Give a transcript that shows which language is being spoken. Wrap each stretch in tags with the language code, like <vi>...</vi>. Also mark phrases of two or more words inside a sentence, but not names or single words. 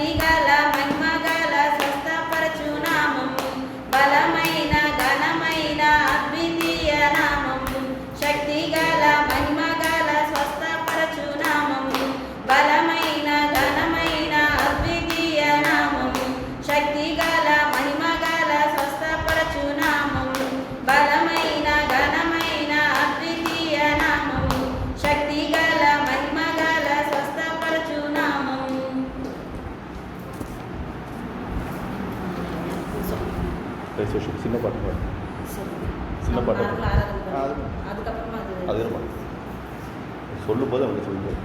<te>గల మహిమ గల స్వస్థపరచు నామం, బలమైన ఘనమైన అద్వితీయ నామం, శక్తి గల మహిమ గల స్వస్థపరచు నామం, బలమైన ఘనమైన అద్వితీయ నామం, శక్తి గల మహిమ గల స్వస్థపరచు నామం, బలమైన ఘనమైన అద్వితీయ నామం, శక్తి గల మహిమ గల స్వస్థపరచు నామం.</te> <ta>சின்ன பாட்டு பாடு. சின்ன பாட்டு அதுக்கப்புறமா அது பாட்டு சொல்லும்போது அவங்க சொல்லும்போது</ta>